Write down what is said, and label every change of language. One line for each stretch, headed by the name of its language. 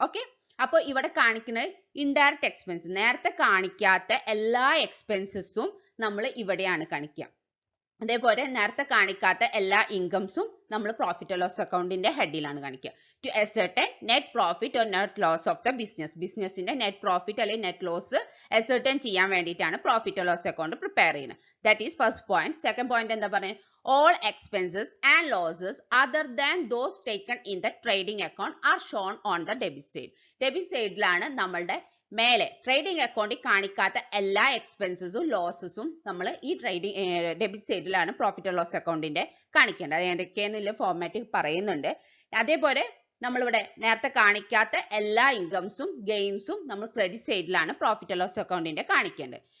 Malayalam: Okay, അപ്പോൾ ഇവിടെ കാണിക്കുന്നത് ഇൻഡയറക്റ്റ് എക്സ്പെൻസ്, നേരത്തെ കാണിക്കാത്ത എല്ലാ എക്സ്പെൻസസും നമ്മൾ ഇവിടെയാണ് കാണിക്കുക. അതേപോലെ നേരത്തെ കാണിക്കാത്ത എല്ലാ ഇൻകംസും നമ്മൾ പ്രോഫിറ്റ് ആൻഡ് ലോസ് അക്കൗണ്ടിന്റെ ഹെഡിലാണ് കാണിക്കുക. To ascertain net profit or net loss of the ബിസിനസിന്റെ നെറ്റ് പ്രോഫിറ്റ് അല്ലെങ്കിൽ നെറ്റ് ലോസ് ascertain ചെയ്യാൻ വേണ്ടിയിട്ടാണ് profit and loss account prepare ചെയ്യുന്നത്.
English: That is first point. Second point എന്താ പറയുക, all expenses and losses other than those taken in the trading account are shown on the debit side.
Malayalam: Debit സൈഡിലാണ് നമ്മളുടെ മേലെ trading അക്കൗണ്ടിൽ കാണിക്കാത്ത എല്ലാ എക്സ്പെൻസസും ലോസസും നമ്മൾ ഈ ഡെബിറ്റ് സൈഡിലാണ് പ്രോഫിറ്റ് ആൻഡ് ലോസ് അക്കൗണ്ടിന്റെ കാണിക്കേണ്ടത്. അത് ഏതൊക്കെയെന്നുള്ള ഫോർമാറ്റ് പറയുന്നുണ്ട്. അതേപോലെ നമ്മളിവിടെ നേരത്തെ കാണിക്കാത്ത എല്ലാ ഇൻകംസും ഗെയിൻസും നമ്മൾ ക്രെഡിറ്റ് സൈഡിലാണ് പ്രോഫിറ്റ് ആൻഡ് ലോസ് അക്കൗണ്ടിന്റെ കാണിക്കേണ്ടത്.